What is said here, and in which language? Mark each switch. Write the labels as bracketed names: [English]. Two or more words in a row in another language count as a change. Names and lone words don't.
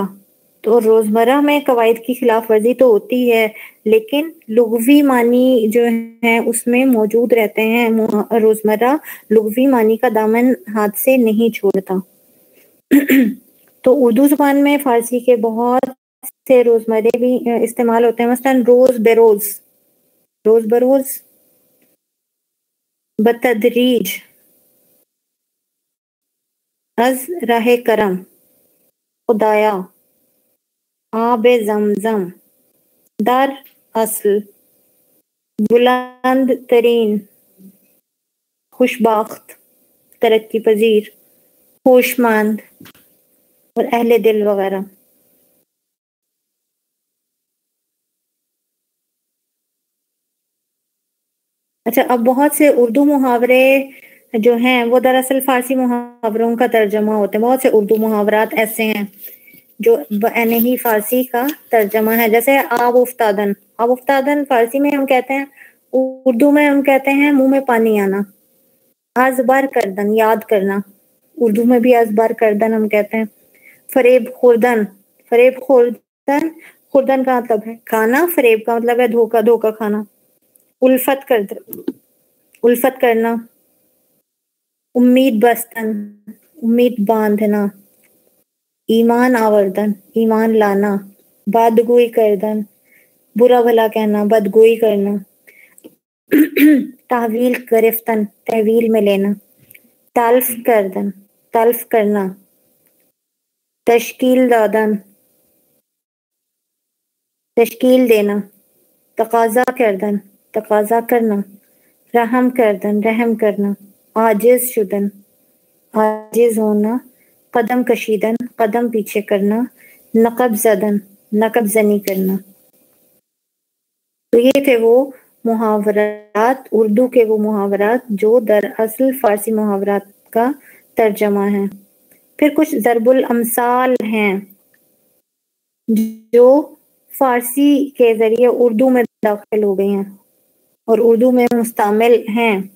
[Urdu] تو روزمرہ میں قواعد کی خلاف ورزی تو ہوتی ہے، لیکن لغوی معنی جو ہے اس میں موجود رہتے ہیں. روزمرہ لغوی معنی کا دامن ہاتھ سے نہیں چھوڑتا. تو اردو زبان میں فارسی کے بہت سے روزمرے بھی استعمال ہوتے ہیں. مثلا روز بروز، روز بروز، بتدریج، از راہ کرم، خدایا، آب زمزم، در اصل، بلند ترین، خوشبخت، ترقی پذیر، ہوشمند اور اہل دل وغیرہ. اچھا، اب بہت سے اردو محاورے جو ہیں وہ دراصل فارسی محاوروں کا ترجمہ ہوتے ہیں. بہت سے اردو محاورات ایسے ہیں جو ہی فارسی کا ترجمہ ہے. جیسے [Persian] آب افتادن، آب افتادن [Urdu] فارسی میں ہم کہتے ہیں، اردو میں ہم کہتے ہیں منہ میں پانی آنا. [Persian] ازبر کردن، [Urdu] یاد کرنا، اردو میں بھی [Persian] ازبر کردن [Urdu] ہم کہتے ہیں. [Persian] فریب خوردن، فریب خوردن، [Urdu] خوردن کا مطلب ہے کھانا، فریب کا مطلب ہے دھوکا، دھوکا کھانا. [Persian] الفت کردن، [Urdu] الفت کرنا. [Persian] امید بستن، [Urdu] امید باندھنا. [Persian] ایمان آوردن، [Urdu] ایمان لانا. [Persian] بدگوئی کردن، [Urdu] برا بھلا کہنا، بدگوئی کرنا. [Persian] تحویل گرفتن، [Urdu] تحویل میں لینا. [Persian] تلف کردن، [Urdu] تلف کرنا. [Persian] تشکیل دادن، [Urdu] تشکیل دینا. [Persian] تقاضا کردن، [Urdu] تقاضا کرنا. [Persian] رحم کردن، [Urdu] رحم کرنا. [Persian] عاجز شدن، [Urdu] عاجز ہونا. [Persian] قدم کشیدن، [Urdu] قدم پیچھے کرنا. [Persian] نقب زدن، [Urdu] نقب زنی کرنا. تو یہ تھے وہ محاورات، اردو کے وہ محاورات جو دراصل فارسی محاورات کا ترجمہ ہیں. پھر کچھ ضرب الامثال ہیں جو فارسی کے ذریعے اردو میں داخل ہو گئی ہیں اور اردو میں مستعمل ہیں.